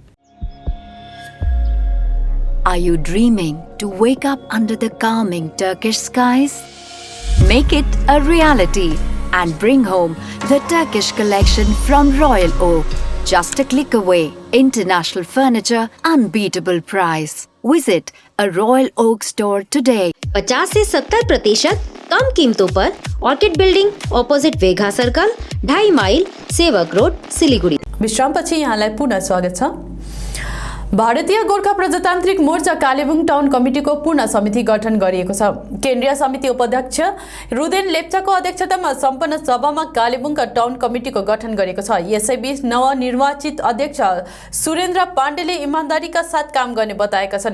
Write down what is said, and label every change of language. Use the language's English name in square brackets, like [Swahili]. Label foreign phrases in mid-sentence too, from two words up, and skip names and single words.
[English] Are you dreaming to wake up under the calming Turkish skies? Make it a reality and bring home the Turkish collection from Royal Oak. Just a click away. International furniture, unbeatable price. Visit a Royal Oak store today. [Hindi] 50 से 70% कम कीमतों पर ऑर्किड बिल्डिंग अपोजिट वेघा सर्कल, 2.5 माइल, सेवक रोड, सिलीगुड़ी। [Nepali] विश्रामपछि यहाँलाई पुनः स्वागत छ। भारतीय गोर्खा प्रजातान्त्रिक मोर्चा कालेबुङ टाउन कमिटीको पूर्ण समिति गठन गरिएको छ। केन्द्रीय समिति उपाध्यक्ष रुदेन लेप्चाको अध्यक्षतामा सम्पन्न सभामा कालेबुङका टाउन कमिटीको गठन गरेको छ। यसैबीच नवनिर्वाचित अध्यक्ष सुरेन्द्र पाण्डेले इमानदारीका साथ काम गर्ने बताएका छन्।